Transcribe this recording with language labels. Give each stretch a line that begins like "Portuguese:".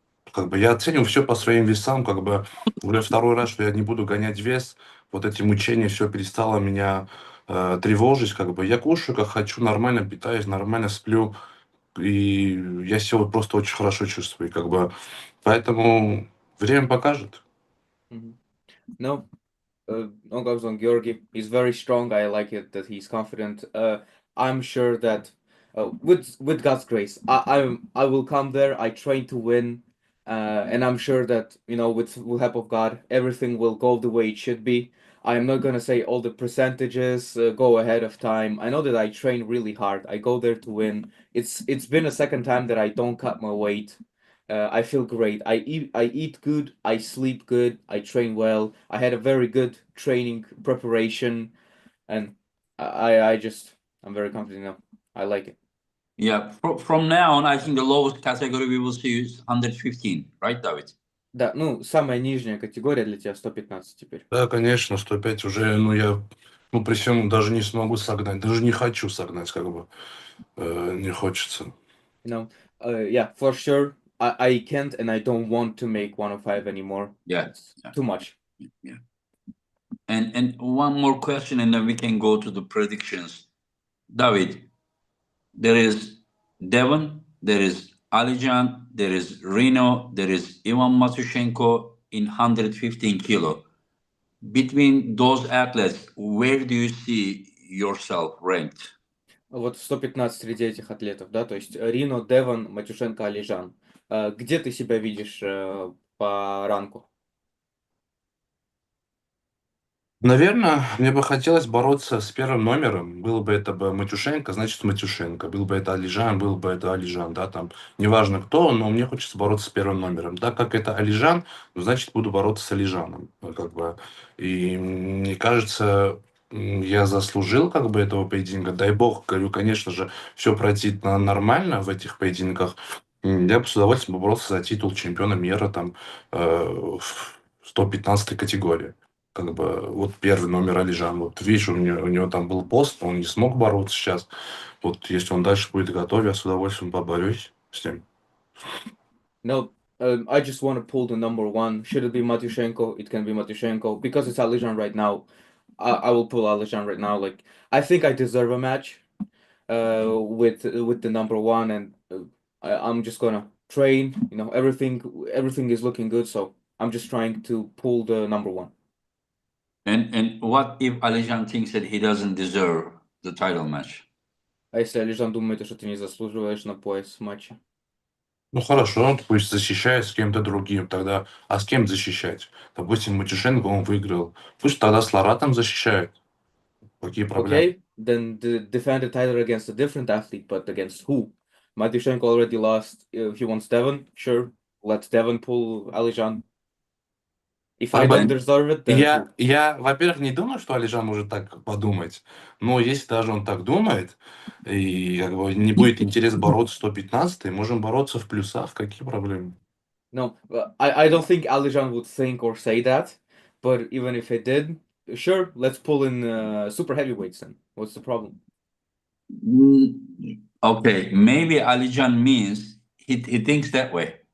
Russian: Как бы я оцениваю все по своим весам, как бы уже второй раз, что я не буду гонять вес, вот эти мучения, все перестало меня тревожить, как бы я кушаю, как хочу, нормально питаюсь, нормально сплю, и я себя вот просто очень хорошо чувствую, как бы, поэтому время покажет.
English: No, no goes on Georgi. He's very strong. I like it that he's confident. I'm sure that with God's grace, I will come there. I train to win, and I'm sure that with help of God, everything will go the way it should be. I'm not gonna say all the percentages go ahead of time. I know that I train really hard. I go there to win. It's been a second time that I don't cut my weight. I feel great. I eat good. I sleep good. I train well. I had a very good training preparation, and I'm very confident now. I like it. Yeah, from now on, I think the lowest category we will see is 115, right, David?
Russian: Да, ну, самая нижняя категория для тебя 115 теперь. Да, конечно, 105 уже, ну, при всем даже не смогу согнать, даже не хочу согнать, как бы, не хочется.
English: Yeah, for sure. I can't and I don't want to make 105 anymore. Yeah, It's too much. yeah. And one more question, and then we can go to the predictions. David, there is Devon, there is Alijan, there is Reno, there is Ivan Matushenko in 115 kilo. Between those athletes, where do you see yourself ranked?
Russian: Вот 115 среди этих атлетов, да, то есть Рино, Девон, Матюшенко, Алижан. Где ты себя видишь по ранку? Наверное, мне бы хотелось бороться с первым номером. Было бы это Матюшенко, значит Матюшенко. Был бы это Алижан, был бы это Алижан, да, там. Неважно кто, но мне хочется бороться с первым номером. Так как это Алижан, ну, значит, буду бороться с Алижаном. Как бы. И мне кажется, я заслужил как бы этого поединка. Дай бог, говорю, конечно же, все пройти нормально в этих поединках. Я бы с удовольствием боролся за титул чемпиона мира там в 115 категории. Как бы вот первый номер Алижан. Вот видишь, у него там был пост, он не смог бороться сейчас. Вот если он дальше будет готов, я с удовольствием поборюсь с ним.
English: No, I just want to pull the number one. Should it be Matyushenko? It can be Matyushenko. Because it's Alijan right now, I will pull Alijan right now. Like, I think I deserve a match with the number one, and I'm just gonna train. Everything is looking good, so I'm just trying to pull the number one. And what if Alijan thinks that he doesn't deserve the title match?
Russian: А если Алижан думает, что ты не заслуживаешь на пояс матча? Ну хорошо, он пусть защищает с кем-то другим тогда. А с кем защищать? Допустим, Матюшенко он выиграл. Пусть тогда с Ларатом защищает. Какие проблемы?
English: Okay, then defend the title against a different athlete, but against who? Matyushenko already lost. He wants Devon. Sure, let Devon pull Alijan. If I don't deserve it, then who?
Russian: Я, во-первых, не думаю, что Алижан может так подумать. Но если даже он так думает, и как бы не будет интерес бороться 115, можем бороться в плюсах. Какие проблемы?
English: No, I don't think Alijan would think or say that. But even if it did, sure, let's pull in super heavyweights then. What's the problem? Okay, maybe Alijan means he thinks that way.